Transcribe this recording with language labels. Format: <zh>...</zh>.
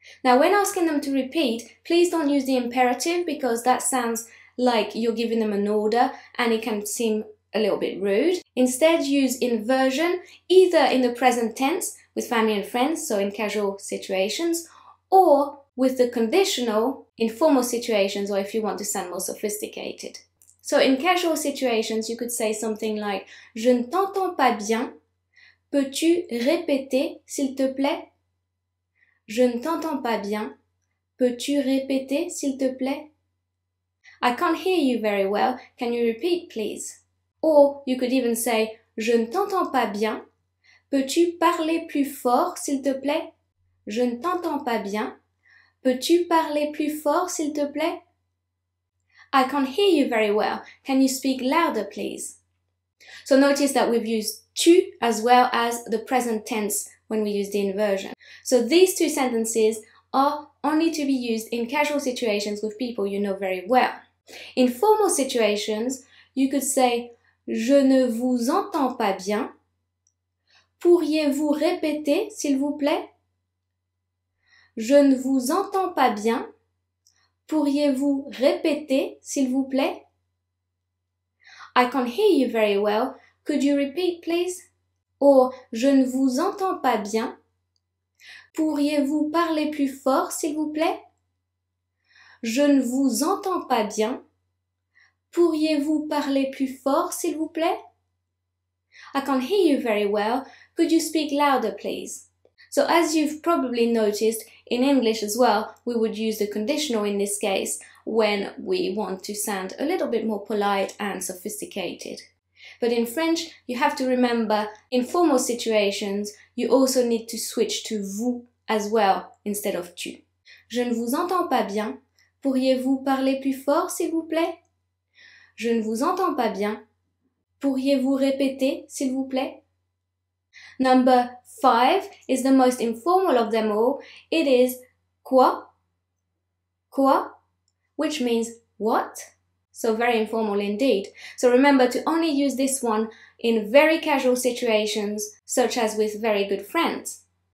<en>Now, when asking them to repeat, please don't use the imperative because that sounds like you're giving them an order and it can seem a little bit rude. Instead, use inversion either in the present tense with family and friends, so in casual situations, or with the conditional in formal situations or if you want to sound more sophisticated. So in casual situations, you could say something like</en> <fr>je ne t'entends pas bien, Peux-tu répéter, s'il te plaît? Je ne t'entends pas bien. Peux-tu répéter, s'il te plaît?</fr> <en>I can't hear you very well. Can you repeat, please? Or you could even say,</en> <fr>je ne t'entends pas bien. Peux-tu parler plus fort, s'il te plaît? Je ne t'entends pas bien. Peux-tu parler plus fort, s'il te plaît?</fr> <en>I can't hear you very well. Can you speak louder, please? So notice that we've used tu as well as the present tense when we use the inversion. So these two sentences are only to be used in casual situations with people you know very well. In formal situations, you could say</en> <fr>je ne vous entends pas bien. Pourriez-vous répéter, s'il vous plaît? Je ne vous entends pas bien. Pourriez-vous répéter, s'il vous plaît?</fr> <en>I can't hear you very well. Could you repeat, please? Or,</en> <fr>je ne vous entends pas bien. Pourriez-vous parler plus fort, s'il vous plaît? Je ne vous entends pas bien. Pourriez-vous parler plus fort, s'il vous plaît?</fr> <en>I can't hear you very well. Could you speak louder, please? So as you've probably noticed, in English as well, we would use the conditional in this case when we want to sound a little bit more polite and sophisticated. But in French, you have to remember, in formal situations, you also need to switch to vous as well instead of tu.</en> <fr>Je ne vous entends pas bien. Pourriez-vous parler plus fort, s'il vous plaît? Je ne vous entends pas bien. Pourriez-vous répéter, s'il vous plaît?</fr> <en>Number 5 is the most informal of them all. It is</en> <fr>quoi? Quoi?</fr> <en>Which means what? So very informal indeed. So remember to only use this one in very casual situations, such as with very good friends.</en>